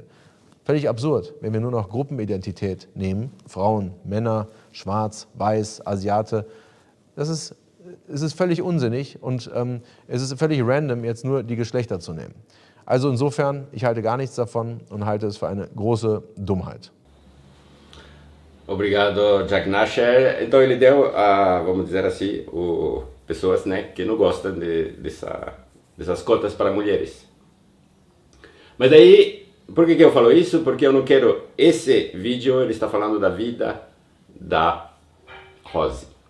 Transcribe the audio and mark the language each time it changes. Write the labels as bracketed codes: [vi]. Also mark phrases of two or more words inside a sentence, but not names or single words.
[de] Völlig absurd, wenn wir nur noch Gruppenidentität nehmen, Frauen, Männer, Schwarz, Weiß, Asiate, es ist völlig unsinnig und es ist völlig random, jetzt nur die Geschlechter zu nehmen. Also insofern, ich halte gar nichts davon und halte es für eine große Dummheit. [pt] Obrigado, Jack Nasher. Então ele deu, vamos dizer assim, pessoas, né, que não gostam dessas cotas para mulheres. Mas aí, por que eu falo isso? Porque eu não quero, esse vídeo ele está falando da vida da Rose.